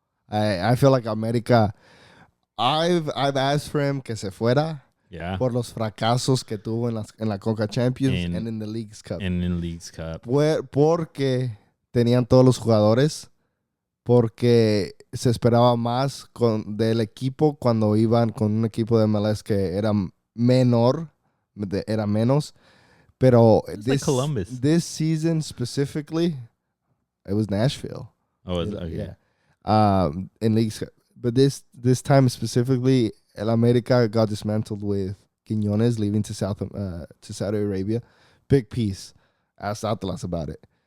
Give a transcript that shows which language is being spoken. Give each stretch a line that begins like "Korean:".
English: I feel like America, I've asked for him
Spanish: que se fuera.
English: Yeah.
Spanish: Por los fracasos que tuvo en la Conca Champions
English: and in the Leagues Cup. And in Leagues Cup.
Spanish: Porque tenían todos los jugadores. Porque se esperaba más del equipo cuando iban con un equipo de MLS que era menor, era menos. Pero
English: like Columbus. This season specifically, it was Nashville. Oh, okay. Yeah. In leagues, but this time specifically, El America got dismantled with Quiñones leaving to Saudi Arabia. Big piece. Asked Atlas about it.